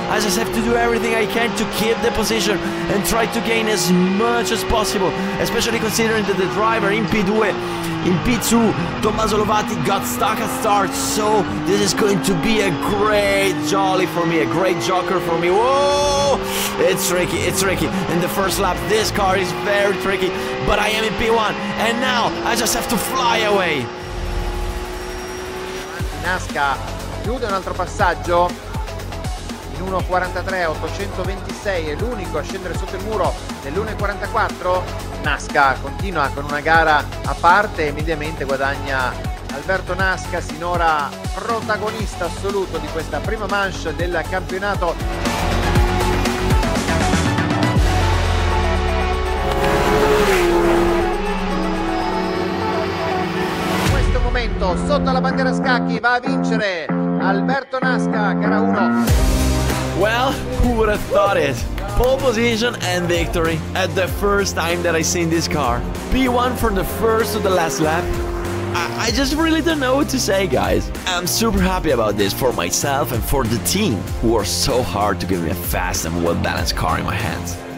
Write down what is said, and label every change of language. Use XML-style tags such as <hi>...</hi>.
<it>I just have to do everything I can to keep the position and try to gain as much as possible, especially considering that the driver in P2, in P2, Tommaso Lovati got stuck at start, so this is going to be a great jolly for me, a great joker for me. Whoa! It's tricky, it's tricky. In the first lap, this car is very tricky, but I am in P1, and now I just have to fly away. Naska chiude un altro passaggio in 1.43, 826, è l'unico a scendere sotto il muro nell'1.44. Naska continua con una gara a parte e mediamente guadagna Alberto Naska, sinora protagonista assoluto di questa prima manche del campionato. In questo momento sotto la bandiera scacchi va a vincere Alberto Naska, gara 1.</it> <en>Well, who would have thought it? Pole position and victory at the first time that I seen this car. P1 from the first to the last lap. I just really don't know what to say, guys. I'm super happy about this for myself and for the team, who worked so hard to give me a fast and well-balanced car in my hands.</en>